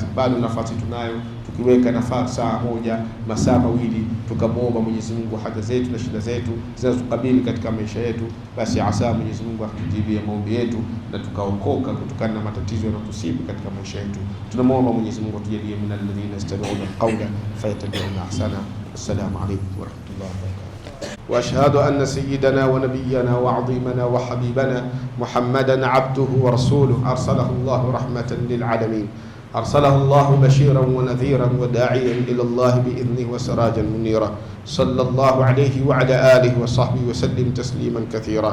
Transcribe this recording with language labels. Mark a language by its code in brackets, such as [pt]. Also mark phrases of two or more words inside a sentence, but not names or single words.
[sw] Bado nafasi tunayo, tukiweka nafasi saa moja, masaa mawili, tukamwomba Mwenyezi Mungu haja zetu na shida zetu zinazotukabili katika maisha yetu, basi asa Mwenyezi Mungu atujibie maombi yetu na tukaokoka kutokana na matatizo yanayotusibu katika maisha yetu. Tunamwomba Mwenyezi Mungu atujalie [ar] من الذين يستمعون القول فيتبعون أحسن. السلام عليكم ورحمة الله وبركاته. وأشهد أن سيدنا ونبينا وعظيمنا وحبيبنا محمدا عبده ورسوله، أرسله الله رحمة للعالمين، أرسله الله بشيرا ونذيرا وداعيا إلى الله بإذنه وسراجا منيرا، صلى الله عليه وعلى آله وصحبه وسلم تسليما كثيرا.